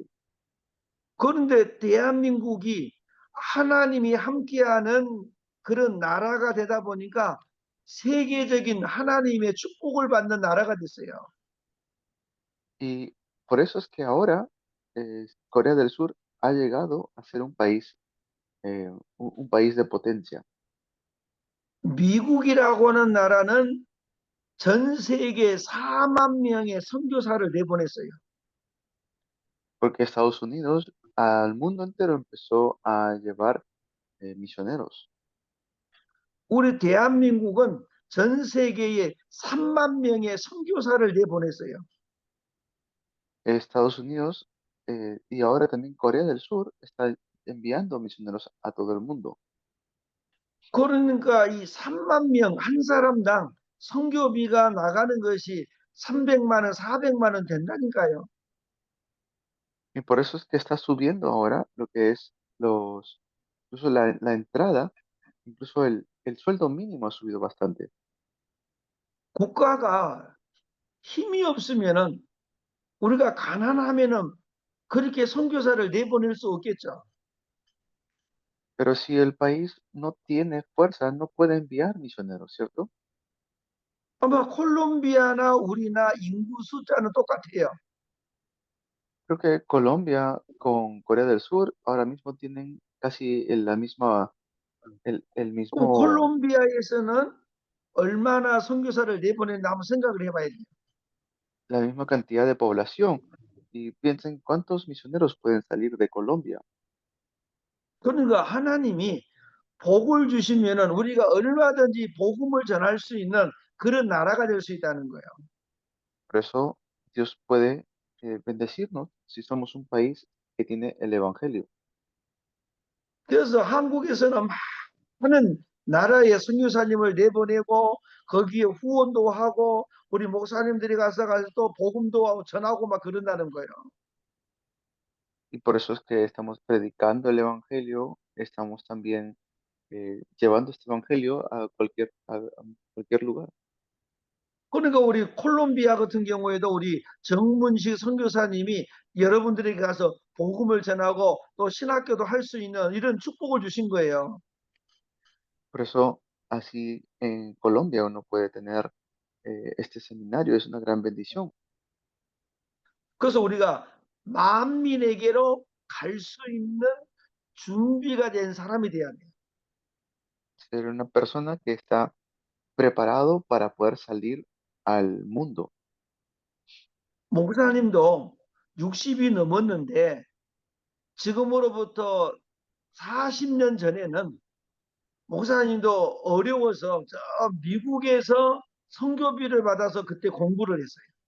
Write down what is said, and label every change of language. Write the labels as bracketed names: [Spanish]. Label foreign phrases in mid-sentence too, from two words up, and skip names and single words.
[Korean] 그런데 대한민국이 하나님이 함께하는 그런 나라가 되다 보니까 세계적인 하나님의 축복을 받는 나라가 됐어요. [Spanish] Y por eso es que ahora Corea del Sur ha llegado a ser un país, un país de potencia, [Korean] 미국이라고 하는 나라는 전 세계 4만 명의 선교사를 내보냈어요. [Spanish] porque Estados Unidos al mundo entero empezó a llevar misioneros. [Korean] 우리 대한민국은 전 세계에 3만 명의 선교사를 내보냈어요. [Spanish] Estados Unidos y ahora también Corea del Sur está enviando misioneros a todo el mundo. [Korean] 그러니까 이 3만 명 한 사람당 선교비가 나가는 것이 300만 원, 400만 원 된다니까요. [Spanish] Y por eso es que está subiendo ahora lo que es incluso la entrada, incluso el sueldo mínimo ha subido bastante. [Korean] 국가가 힘이 없으면은 우리가 가난하면은 그렇게 선교사를 내보낼 수 없겠죠. [Spanish] Pero si el país no tiene fuerza, no puede enviar misioneros, ¿cierto? [Korean] 아마 콜롬비아나 우리나 인구 숫자는 똑같아요. [Spanish] Creo que Colombia con Corea del Sur ahora mismo tienen casi la misma, el [Korean] 그럼 [Spanish] mismo, [Korean] 콜롬비아에서는 얼마나 선교사를 내보냈나 한번 생각을 해봐야 돼요. [Spanish] la misma cantidad de población. Y piensen cuántos misioneros pueden salir de Colombia. [Korean] 그러니까 하나님이 복을 주시면은 우리가 얼마든지 복음을 전할 수 있는 그런 나라가 될 수 있다는 거예요. [Spanish] Por eso Dios puede bendecirnos si somos un país que tiene el Evangelio. [Korean] 그래서 한국에서는 많은 나라의 선교사님을 내보내고 거기에 후원도 하고 우리 목사님들이 가서 또 복음도 하고 전하고 막 그런다는 거예요. [Spanish] Y por eso es que estamos predicando el Evangelio, estamos también llevando este Evangelio a cualquier lugar. [Korean] 그러니까 우리 콜롬비아 같은 경우에도 우리 정문식 선교사님이 여러분들에게 가서 복음을 전하고 또 신학교도 할 수 있는 이런 축복을 주신 거예요. [Spanish] Por eso, así en Colombia uno puede tener este seminario, es una gran bendición. [Korean] 그래서 우리가 만민에게로 갈 수 있는 준비가 된 사람이 돼야 돼요. [Spanish] Ser una persona que está preparado para poder salir al mundo. [Korean] 목사님도 60이 넘었는데 지금으로부터 40년 전에는 목사님도 어려워서 저 미국에서 선교비를 받아서 그때 공부를 했어요.